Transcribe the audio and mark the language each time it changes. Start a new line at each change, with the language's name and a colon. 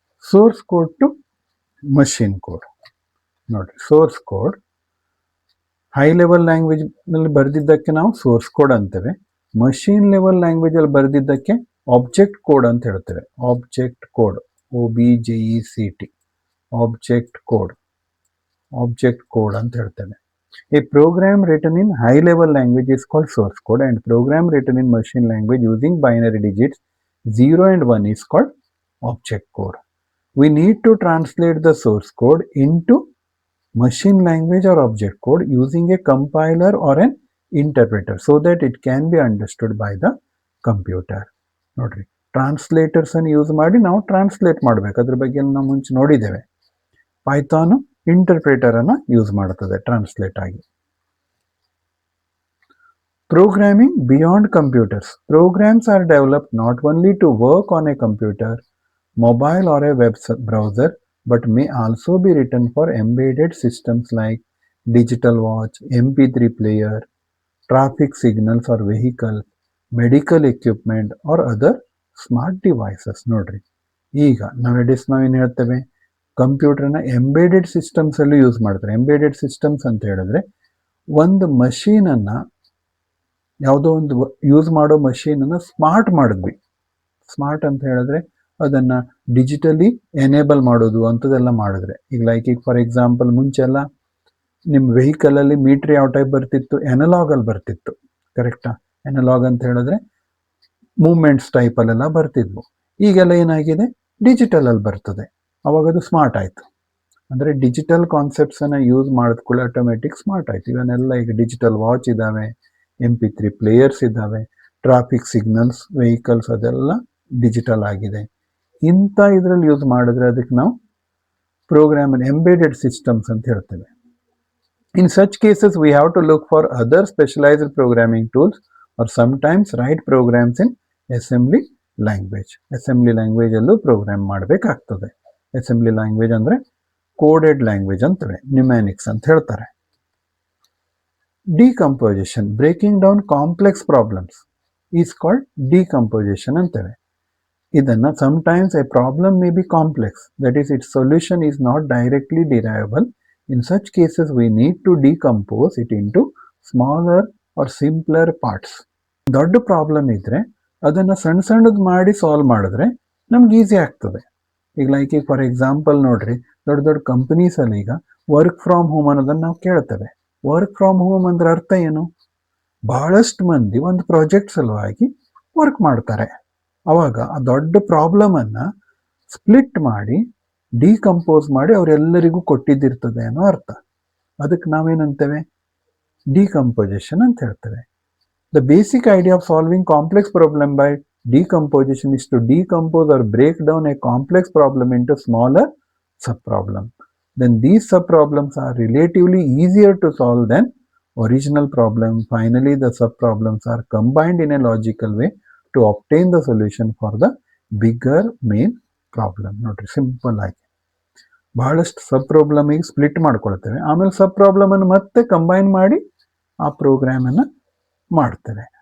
English: Source code to machine code.
Kannada: ನೋಡ್ರಿ, source code high level ಲ್ಯಾಂಗ್ವೇಜ್ನಲ್ಲಿ ಬರೆದಿದ್ದಕ್ಕೆ ನಾವು source code ಅಂತೇವೆ. Machine level ಲ್ಯಾಂಗ್ವೇಜಲ್ಲಿ ಬರೆದಿದ್ದಕ್ಕೆ object code ಅಂತ ಹೇಳ್ತೇವೆ. Object code, OBJECT, object code ಅಂತ ಹೇಳ್ತೇವೆ.
English: A program written in high level language is called source code, and program written in machine language using binary digits 0 and 1 is called object code. We need to translate the source code into machine language or object code using a compiler or an interpreter so that it can be understood by the computer.
Kannada: ನೋಡ್ರಿ, translators ಅನ್ನು use ಮಾಡಿ ನಾವು translate ಮಾಡಬೇಕು. ಅದ್ರ ಬಗ್ಗೆ ನಾವು ಮುಂಚೆ ನೋಡಿದ್ದೇವೆ. ಪೈಥಾನ್ ಇಂಟರ್ಪ್ರಿಟರ್ ಅನ್ನು ಯೂಸ್ ಮಾಡುತ್ತದೆ ಟ್ರಾನ್ಸ್ಲೇಟ್ ಆಗಿ.
English: Programming beyond computers. Programs are developed not only to work on a computer, mobile or a web browser, but may also be written for embedded systems like digital watch, MP3 player, traffic signals or vehicle, medical equipment or other smart devices.
Kannada: ನೋಡ್ರಿ, ಈಗ ನಾವೇನು ಹೇಳ್ತೇವೆ, ಕಂಪ್ಯೂಟರ್ನ embedded systems ಅಲ್ಲೂ use ಮಾಡ್ತಾರೆ. Embedded systems ಅಂತ ಹೇಳಿದ್ರೆ ಒಂದು ಮಷೀನನ್ನು, ಯಾವುದೋ ಒಂದು ಯೂಸ್ ಮಾಡೋ ಮಷೀನನ್ನು ಸ್ಮಾರ್ಟ್ ಮಾಡಿದ್ವಿ. ಸ್ಮಾರ್ಟ್ ಅಂತ ಹೇಳಿದ್ರೆ ಅದನ್ನು ಡಿಜಿಟಲಿ ಎನೇಬಲ್ ಮಾಡೋದು ಅಂಥದ್ದೆಲ್ಲ ಮಾಡಿದ್ರೆ. ಈಗ
English: for example
Kannada: ಮುಂಚೆಲ್ಲ ನಿಮ್ಮ ವೆಹಿಕಲಲ್ಲಿ ಮೀಟ್ರ್ ಯಾವ ಟೈಪ್ ಬರ್ತಿತ್ತು, ಎನಲಾಗಲ್ಲಿ ಬರ್ತಿತ್ತು. ಕರೆಕ್ಟಾ? ಎನಲಾಗ್ ಅಂತ ಹೇಳಿದ್ರೆ ಮೂವ್ಮೆಂಟ್ಸ್ ಟೈಪಲ್ಲೆಲ್ಲ ಬರ್ತಿದ್ವು. ಈಗೆಲ್ಲ ಏನಾಗಿದೆ, ಡಿಜಿಟಲಲ್ಲಿ ಬರ್ತದೆ. ಅವಾಗ ಅದು ಸ್ಮಾರ್ಟ್ ಆಯಿತು. ಅಂದರೆ ಡಿಜಿಟಲ್ ಕಾನ್ಸೆಪ್ಟ್ಸನ್ನು ಯೂಸ್ ಮಾಡಿದ್ಕೊಳ್ಳಿ ಆಟೋಮೆಟಿಕ್ ಸ್ಮಾರ್ಟ್ ಆಯಿತು. ಇವನ್ನೆಲ್ಲ ಈಗ ಡಿಜಿಟಲ್ ವಾಚ್ ಇದ್ದಾವೆ, MP3 ಪ್ಲೇಯರ್ಸ್ ಇದ್ದಾವೆ, ಟ್ರಾಫಿಕ್ ಸಿಗ್ನಲ್ಸ್, ವೆಹಿಕಲ್ಸ್ ಅದೆಲ್ಲ ಡಿಜಿಟಲ್ ಆಗಿದೆ. ಇಂಥ ಇದರಲ್ಲಿ ಯೂಸ್ ಮಾಡಿದ್ರೆ ಅದಕ್ಕೆ ನಾವು ಪ್ರೋಗ್ರಾಮ್ ಎಂಬೇಡೆಡ್ ಸಿಸ್ಟಮ್ಸ್ ಅಂತ ಹೇಳ್ತೇವೆ.
English: In such cases, we have to look for other specialized programming tools or sometimes write programs in assembly language.
Kannada: Assembly language ಅಲ್ಲೂ ಪ್ರೋಗ್ರಾಮ್ ಮಾಡಬೇಕಾಗ್ತದೆ. ಅಸೆಂಬ್ಲಿ ಲ್ಯಾಂಗ್ವೇಜ್ ಅಂದರೆ ಕೋಡೆಡ್ ಲ್ಯಾಂಗ್ವೇಜ್ ಅಂತವೆ, ನ್ಯೂಮ್ಯಾನಿಕ್ಸ್ ಅಂತ ಹೇಳ್ತಾರೆ.
English: decomposition, breaking down complex problems is called decomposition
Kannada: ಅಂತೇವೆ. ಇದನ್ನು
English: sometimes a problem may be complex, that is its solution is not directly derivable. In such cases we need to decompose it into smaller or simpler parts.
Kannada: ದೊಡ್ಡ problem ಇದ್ರೆ ಅದನ್ನು ಸಣ್ಣ ಸಣ್ಣದು ಮಾಡಿ solve ಮಾಡಿದ್ರೆ ನಮ್ಗೆ easy ಆಗ್ತದೆ. ಈಗ
English: for example
Kannada: ನೋಡ್ರಿ, ದೊಡ್ಡ ದೊಡ್ಡ ಕಂಪನೀಸಲ್ಲಿ ಈಗ ವರ್ಕ್ ಫ್ರಾಮ್ ಹೋಮ್ ಅನ್ನೋದನ್ನು ನಾವು ಕೇಳ್ತೇವೆ. ವರ್ಕ್ ಫ್ರಾಮ್ ಹೋಮ್ ಅಂದ್ರೆ ಅರ್ಥ ಏನು? ಬಹಳಷ್ಟು ಮಂದಿ ಒಂದು ಪ್ರಾಜೆಕ್ಟ್ ಸಲುವಾಗಿ ವರ್ಕ್ ಮಾಡ್ತಾರೆ. ಅವಾಗ ಆ ದೊಡ್ಡ ಪ್ರಾಬ್ಲಮನ್ನು ಸ್ಪ್ಲಿಟ್ ಮಾಡಿ ಡಿಕಂಪೋಸ್ ಮಾಡಿ ಅವರೆಲ್ಲರಿಗೂ ಕೊಟ್ಟಿದ್ದಿರ್ತದೆ ಅನ್ನೋ ಅರ್ಥ. ಅದಕ್ಕೆ ನಾವೇನಂತೇವೆ, ಡಿಕಂಪೋಸಿಷನ್ ಅಂತ ಹೇಳ್ತೇವೆ.
English: The basic idea of solving complex problem by decomposition is to decompose or break down a complex problem into smaller subproblems. Then these subproblems are relatively easier to solve than original problem. Finally, the subproblems are combined in a logical way to obtain the solution for the bigger main problem.
Kannada: ನೋಡ್ರಿ, simple ಆಗಿ ಬಹಳಷ್ಟು ಸಬ್ ಪ್ರಾಬ್ಲಮಿಗೆ split ಮಾಡ್ಕೊಳ್ತೇವೆ, ಆಮೇಲೆ ಸಬ್ ಪ್ರಾಬ್ಲಮನ್ನು ಮತ್ತೆ combine ಮಾಡಿ ಆ ಪ್ರೋಗ್ರಾಮನ್ನು ಮಾಡ್ತೇವೆ.